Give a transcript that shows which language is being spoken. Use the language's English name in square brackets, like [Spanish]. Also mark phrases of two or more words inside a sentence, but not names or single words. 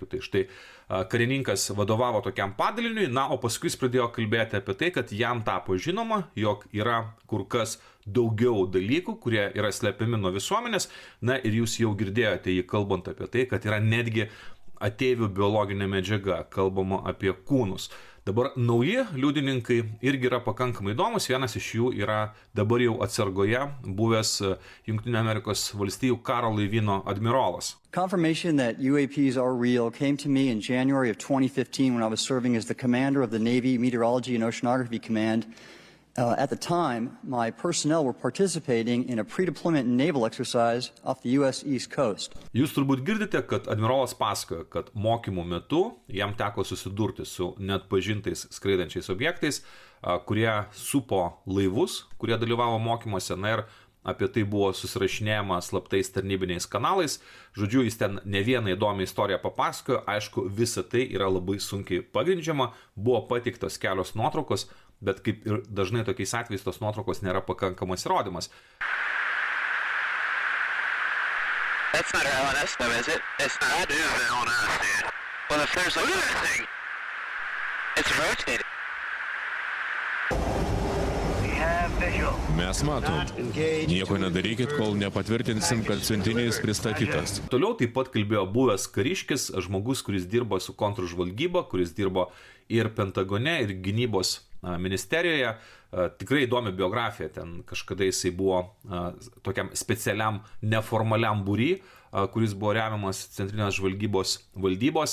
[Lithuanian] Tai štai karininkas vadovavo tokiam padaliniui, o paskui jis pradėjo kalbėti apie tai, kad jam tapo žinoma, jog yra kur kas daugiau dalykų, kurie yra slepiami nuo visuomenės, ir jūs jau girdėjote jį kalbant apie tai, kad yra netgi ateivių biologinė medžiaga, kalbama apie kūnus. Dabar nauji liudininkai irgi yra pakankamai įdomus. Vienas iš jų yra dabar jau atsargoje buvęs Jungtinių Amerikos valstijų karo laivyno admirolas. [English] Confirmation that UAPs are real came to me in January of 2015 when I was serving as the commander of the Navy Meteorology and Oceanography Command. At the time, my personnel were participating in a pre-deployment naval exercise off the U.S. East Coast. [Lithuanian] Jūs turbūt girdite, kad admirolas pasakoja, kad mokymų metu jam teko susidurti su neatpažintais skraidančiais objektais, kurie supo laivus, kurie dalyvavo mokymuose, na ir apie tai buvo susirašinėjama slaptais tarnybiniais kanalais. Žodžiu, jis ten ne vieną įdomią istoriją papasakojo. Aišku, visa tai yra labai sunkiai pagrindžiama, buvo pateiktos kelios nuotraukos, bet kaip ir dažnai tokiais atvejais tos nuotraukos nėra pakankamas įrodymas. [English] That's not our LNS though, is it? It's not. That is the LNS, dude. Well, if there's like... Look at that thing! It's rotating. We have visual. [Lithuanian] Mes matom. Nieko nedarykit, kol nepatvirtinsim, kad siuntinys pristatytas. Toliau taip pat kalbėjo buvęs kariškis, žmogus, kuris dirbo su kontržvalgyba, kuris dirbo ir Pentagone, ir gynybos ministerijoje. Tikrai įdomi biografija, ten kažkada jisai buvo tokiam specialiam neformaliam būry, kuris buvo remiamas Centrinės žvalgybos valdybos.